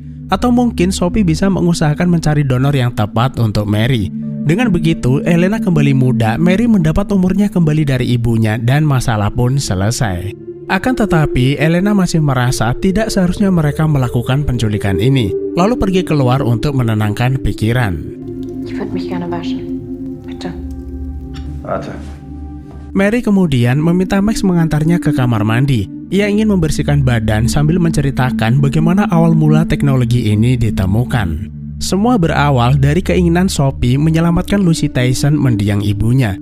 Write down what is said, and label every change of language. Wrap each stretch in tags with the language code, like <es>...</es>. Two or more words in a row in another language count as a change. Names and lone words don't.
<id>Atau mungkin Sophie bisa mengusahakan mencari donor yang tepat untuk Mary. Dengan begitu, Elena kembali muda, Mary mendapat umurnya kembali dari ibunya, dan masalah pun selesai. Akan tetapi, Elena masih merasa tidak seharusnya mereka melakukan penculikan ini, lalu pergi keluar untuk menenangkan pikiran.</id> <de>Ich würde mich gerne waschen. Bitte. Warte.</de> <id>Mary kemudian meminta Max mengantarnya ke kamar mandi. Ia ingin membersihkan badan sambil menceritakan bagaimana awal mula teknologi ini ditemukan. Semua berawal dari keinginan Sophie menyelamatkan Lucy Tyson mendiang ibunya.</id>